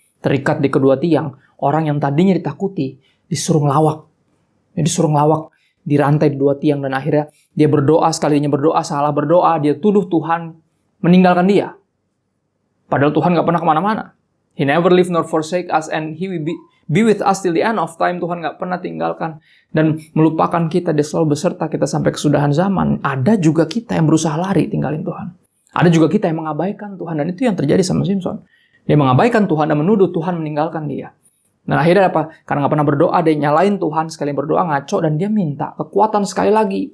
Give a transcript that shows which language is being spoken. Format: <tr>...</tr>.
<id>Terikat di kedua tiang, orang yang tadinya ditakuti, disuruh ngelawak. Dirantai di dua tiang, dan akhirnya dia berdoa, sekalinya berdoa, salah berdoa, dia tuduh Tuhan meninggalkan dia. Padahal Tuhan nggak pernah kemana-mana.</id> <en>He never leave nor forsake us, and He will be with us till the end of time.</en> <id>Tuhan nggak pernah tinggalkan dan melupakan kita. Dia selalu beserta kita sampai kesudahan zaman. Ada juga kita yang berusaha lari tinggalin Tuhan. Ada juga kita yang mengabaikan Tuhan, dan itu yang terjadi sama Simpson. Dia mengabaikan Tuhan dan menuduh Tuhan meninggalkan dia. Dan akhirnya apa? Karena nggak pernah berdoa, dia nyalain Tuhan. Sekali berdoa ngaco, dan dia minta kekuatan sekali lagi.</id>